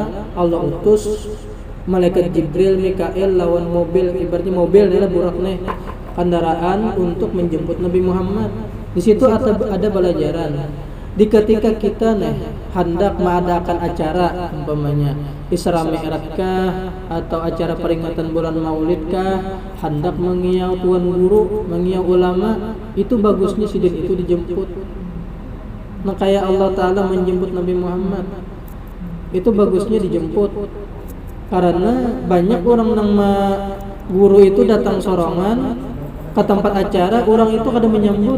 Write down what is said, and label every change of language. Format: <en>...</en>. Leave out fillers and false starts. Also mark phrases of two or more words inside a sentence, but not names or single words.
<id>Allah utus malaikat Jibril, Mikail lawan mobil, ibaratnya mobil inilah burak nih, kendaraan untuk menjemput Nabi Muhammad. Di situ ada pelajaran. Di ketika kita hendak mengadakan acara umpamanya Isra Mi'raj kah atau acara peringatan bulan Maulid kah, hendak mengiau tuan guru, mengiau ulama, itu bagusnya sidin itu dijemput. Nah, kayak Allah Ta'ala menjemput Nabi Muhammad, itu bagusnya dijemput. Karena banyak orang nama guru itu datang sorongan ke tempat acara, orang itu kada menyambut.</id>